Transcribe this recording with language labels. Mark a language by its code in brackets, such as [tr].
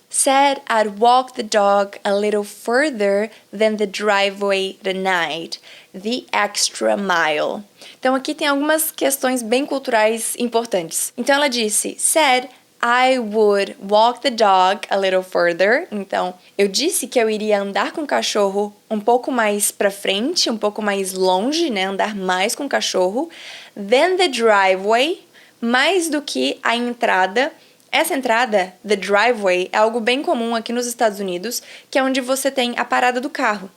[en] Said I'd walk the dog a little further than the driveway tonight. The extra mile. [pt] Então, aqui tem algumas questões bem culturais importantes. Então, ela disse, [en] said I would walk the dog a little further. [pt] Então, eu disse que eu iria andar com o cachorro um pouco mais pra frente, um pouco mais longe, né? Andar mais com o cachorro. [en] Than the driveway, [pt] mais do que a entrada. Essa entrada, the driveway, é algo bem comum aqui nos Estados Unidos, que é onde você tem a parada do carro.